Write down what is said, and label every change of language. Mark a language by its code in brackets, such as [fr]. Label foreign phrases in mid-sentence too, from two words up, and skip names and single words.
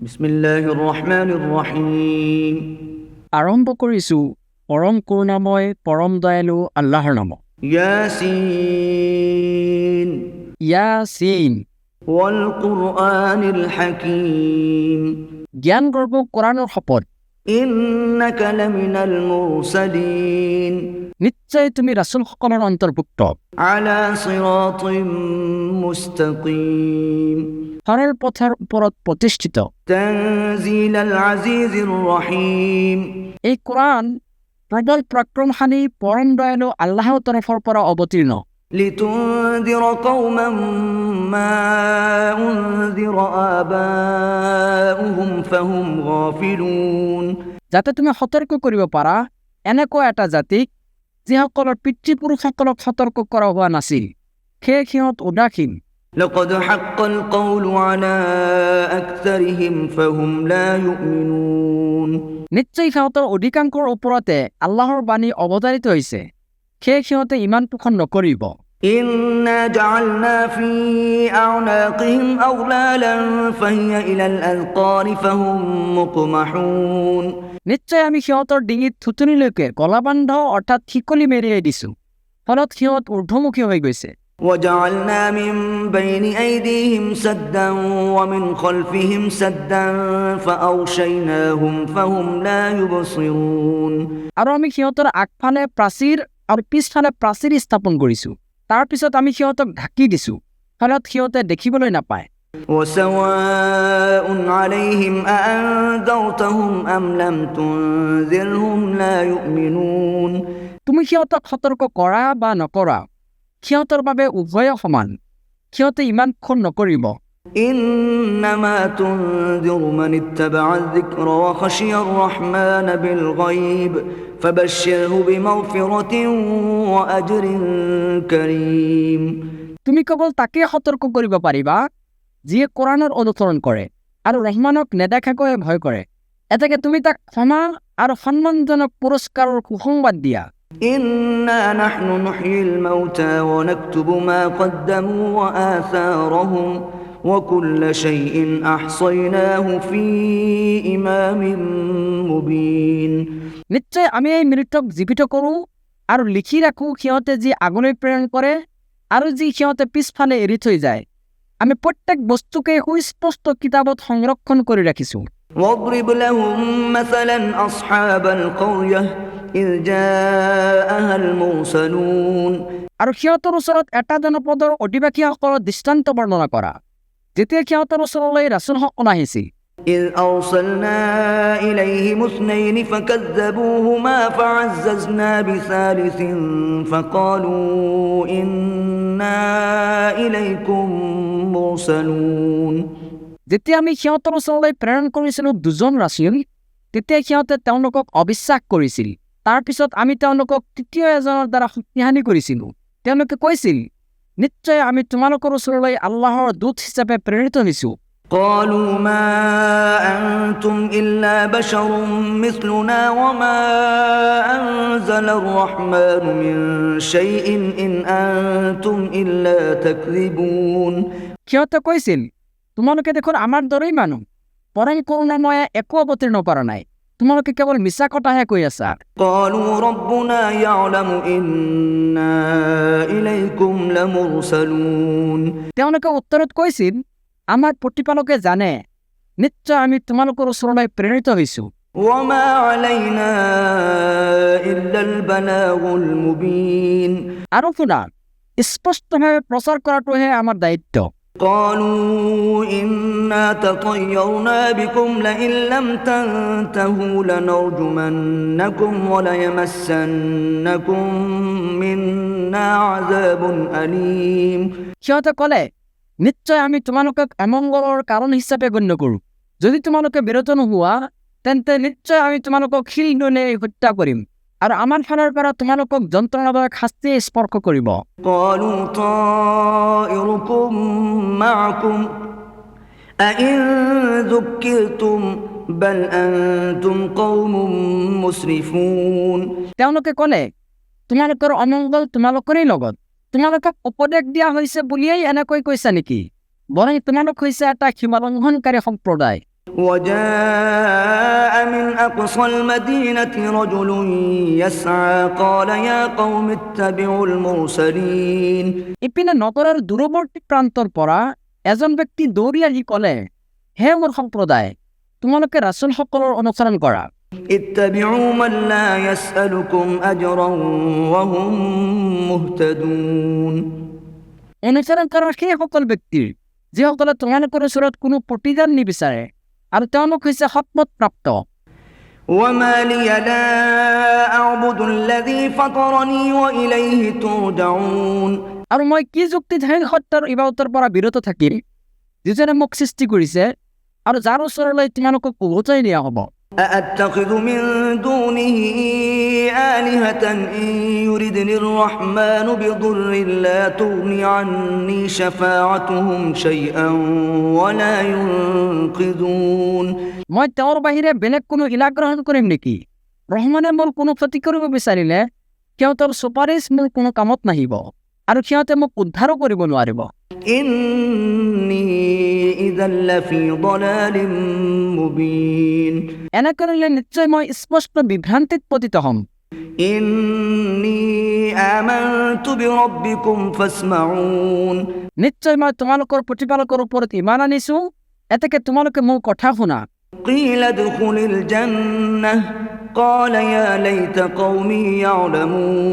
[ar] بسم الله الرحمن الرحيم. [as] আৰম্ভ কৰিছোঁ পৰম কৰুণাময় পৰম দয়ালু আল্লাহৰ নামত। [ar] ইয়াসিন ইয়াছিন, والقرآن الحكيم. [as] জ্ঞানগৰ্ভ কোৰাণৰ শপত। [ar] إنك لمن المرسلين [as] নিশ্চয় তুমি ৰাছুলসকলৰ অন্তৰ্ভুক্ত। [ar] على صراط مستقيم [as] সৰল পথৰ ওপৰত প্ৰতিষ্ঠিত। [ar] تنزيل العزيز الرحيم. [as] এই কোৰাণ প্ৰবল পৰাক্ৰমশালী পৰম দয়ালু আল্লাহৰ তৰফৰ পৰা অৱতীৰ্ণ। [ar] لتنذر قوما ما أنذر آباؤهم فهم غافلون. [as] যাতে তুমি সতৰ্ক কৰিব পাৰা এনেকুৱা এটা জাতিক যিসকলৰ পিতৃপুৰুষসকলক সতৰ্ক কৰা হোৱা নাছিল, সেয়ে সিহঁত উদাসীন। [ar] لقد حق القول على أكثرهم فهم لا يؤمنون। [as] নিশ্চয় সিহঁতৰ অধিকাংশৰ ওপৰতে আল্লাহৰ বাণী অৱতাৰিত হৈছে, সেয়ে সিহঁতে ইমান পোষণ নকৰিব। [ar] إنا جعلنا في أعناقهم أغلالا فهي إلى الأذقان فهم مقمحون। [as] নিশ্চয় আমি সিহঁতৰ ডিঙিত থুতুনিলৈকে গলাবান্ধ অৰ্থাৎ শিকলি মেৰিয়াই দিছোঁ, ফলত সিহঁত ঊৰ্ধ্বমুখী হৈ গৈছে। [ar] وجعلنا من بين أيديهم سدا ومن خلفهم سدا فأغشيناهم فهم لا يبصرون। [as] আৰু আমি সিহঁতৰ আগফালে প্ৰাচীৰ আৰু পিছফালে প্ৰাচীৰ স্থাপন কৰিছোঁ, তাৰ পিছত আমি সিহঁতক ঢাকি দিছোঁ, ফলত সিহঁতে দেখিবলৈ নাপায়। [ar] وسواء عليهم أأنذرتهم أم لم تنذرهم لا يؤمنون। [as] তুমি সিহঁতক সতৰ্ক কৰা বা নকৰা সিহঁতৰ বাবে উভয় সমান, সিহঁতে ইমান ক্ষণ নকৰিব। [ar] إنما تنذر من اتبع الذكر وخشي الرحمن بالغيب فبشره بمغفرة وأجر كريم। [as] তুমি কেৱল তাকে সতৰ্ক কৰিব পাৰিবা যিয়ে কোৰাণৰ অনুসৰণ কৰে আৰু ৰহমানক নেদেখাকৈ ভয় কৰে, এতেকে তুমি তাক ক্ষমা আৰু সন্মানজনক পুৰস্কাৰৰ সুসংবাদ দিয়া। [ar] إنا نحن نحيي الموتى ونكتب ما قدموا وآثارهم وكل شيء أحصيناه في إمام مبين। [as] নিশ্চয় আমি এই মৃতক জীৱিত কৰোঁ আৰু লিখি ৰাখোঁ সিহঁতে যি আগলৈ প্ৰেৰণ কৰে আৰু যি সিহঁতে পিছফালে এৰি থৈ যায়। আমি প্ৰত্যেক বস্তুকে সুস্পষ্ট কিতাপত সংৰক্ষণ কৰি ৰাখিছোঁ। [ar] واضرب لهم مثلا أصحاب القرية إذ جاءها المرسلون। [as] আৰু সিহঁতৰ ওচৰত এটা জনপদৰ অধিবাসীসকলৰ দৃষ্টান্ত বৰ্ণনা কৰা, যেতিয়া সিহঁতৰ ওচৰলৈ ৰাছুলসকল আহিছিল। [ar] إذ أرسلنا إليهم اثنين فكذبوهما فعززنا بثالث فقالوا إنا إليكم مرسلون। [as] যেতিয়া আমি সিহঁতৰ ওচৰলৈ প্ৰেৰণ কৰিছিলোঁ দুজন ৰাছুল, তেতিয়া সিহঁতে তেওঁলোকক অবিশ্বাস কৰিছিল। তাৰ পিছত আমি তেওঁলোকক তৃতীয় এজনৰ দ্বাৰা শক্তিশালী কৰিছিলোঁ। তেওঁলোকে কৈছিল, নিশ্চয় আমি তোমালোকৰ ওচৰলৈ আল্লাহৰ দূত হিচাপে প্ৰেৰিত হৈছোঁ। [ar] قالوا ما أنتم إلا بشر مثلنا وما أنزل الرحمن من شيء إن أنتم إلا تكذبون। [as] সিহঁতে কৈছিল, তোমালোকে দেখোন আমাৰ দৰেই মানুহ, পৰম কৰুণাময়ে একো অৱতীৰ্ণ কৰা নাই, তোমালোকে কেৱল মিছা কথাহে কৈ আছা। [ar] قالوا ربنا يعلم إنا إليكم لمرسلون। [as] তেওঁলোকে উত্তৰত কৈছিল, আমাৰ প্ৰতিপালকে জানে, নিশ্চয় আমি তোমালোকৰ ওচৰলৈ প্ৰেৰিত হৈছোঁ। [ar] وما علينا إلا البلاغ المبين। [as] আৰু শুনা, স্পষ্টভাৱে প্ৰচাৰ কৰাটোহে আমাৰ দায়িত্ব। [ar] قالوا إنا تطيرنا بكم لئن لم تنتهوا لنرجمنكم وليمسنكم منا عذاب أليم। [as] সিহঁতে ক'লে, নিশ্চয় আমি তোমালোকক অমংগলৰ কাৰণ হিচাপে গণ্য কৰোঁ। যদি তোমালোকে বিৰত নোহোৱা তেন্তে নিশ্চয় আমি তোমালোকক শিলডলে হত্যা কৰিম, আৰু আমাৰ ফালৰ পৰা তোমালোকক যন্ত্ৰণাদায়ক শাস্তিয়ে স্পৰ্শ কৰিব। [ar] قالوا طائركم معكم أئن ذكرتم بل أنتم قوم مسرفون। [as] তেওঁলোকে ক'লে, তোমালোকৰ অমংগল তোমালোকৰেই লগত, তোমালোকক উপদেশ দিয়া হৈছে বুলিয়েই এনেকৈ কৈছা নেকি? বৰং তোমালোক হৈছে এটা সীমালংঘনকাৰী সম্প্ৰদায়। [ar] وجاء من أقصى المدينة رجل يسعى قال يا قوم اتبعوا المرسلين [as] ইপিনে নগৰৰ দূৰৱৰ্তী প্ৰান্তৰ পৰা এজন ব্যক্তি দৌৰি আহি ক'লে, হে মোৰ সম্প্ৰদায়, তোমালোকে ৰাছুলসকলৰ অনুসৰণ কৰা। [ar] اتبعوا من لا يسألكم أجرا وهم مهتدون [as] অনুসৰণ কৰা সেইসকল ব্যক্তিৰ যিসকলে তোমালোকৰ ওচৰত কোনো প্ৰতিদান নিবিচাৰে আৰু তেওঁলোক হৈছে সৎমত প্ৰাপ্ত। [ar] وما لي لا أعبد الذي فطرني وإليه ترجعون [as] আৰু মই কি যুক্তিত সেই সত্যৰ ইবাদতৰ পৰা বিৰত থাকিম যিজনে মোক সৃষ্টি কৰিছে আৰু যাৰ ওচৰলৈ তোমালোকক উভতাই নিয়া হ'ব। [ar] أأتخذ من دونه آلهة إن يردني الرحمن بضر لا تغني عني شفاعتهم شيئا ولا ينقذون [as] মই তেওঁৰ বাহিৰে বেলেগ কোনো ইলাহ গ্ৰহণ কৰিম নেকি? ৰহমানে মোৰ কোনো ক্ষতি কৰিব বিচাৰিলে সিহঁতৰ চুপাৰিচ মোৰ কোনো কামত নাহিব আৰু সিহঁতে মোক উদ্ধাৰো কৰিব নোৱাৰিব। [ar] إني إذا لفي ضلال مبين [as] এনে কৰিলে নিশ্চয় মই স্পষ্ট বিভ্ৰান্তিত পতিত হ'ম। [ar] إني آمنت بربكم فاسمعون [as] নিশ্চয় মই তোমালোকৰ প্ৰতিপালকৰ ওপৰত ইমান আনিছো, এতেকে তোমালোকে মোৰ কথা শুনা। [ar] قيل ادخل الجنة قال يا ليت قومي يعلمون